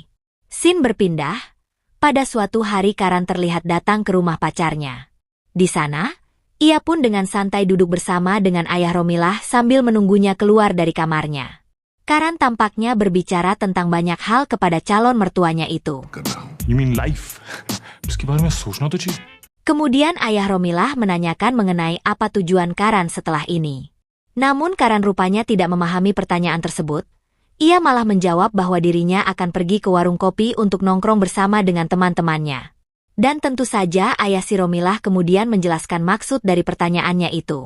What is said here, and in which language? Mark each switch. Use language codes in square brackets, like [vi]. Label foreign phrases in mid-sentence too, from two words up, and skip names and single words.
[id] Scene berpindah. Pada suatu hari Karan terlihat datang ke rumah pacarnya. Di sana, ia pun dengan santai duduk bersama dengan ayah Romilah sambil menunggunya keluar dari kamarnya. Karan tampaknya berbicara tentang banyak hal kepada calon mertuanya itu. [hi] करना हूँ [en] You mean life? [hi] उसके बारे में सोचना तो चाहिए. [id] Kemudian ayah Romilah menanyakan mengenai apa tujuan Karan setelah ini. Namun Karan rupanya tidak memahami pertanyaan tersebut. Ia malah menjawab bahwa dirinya akan pergi ke warung kopi untuk nongkrong bersama dengan teman-temannya. Dan tentu saja ayah si Romilah kemudian menjelaskan maksud dari pertanyaannya itu.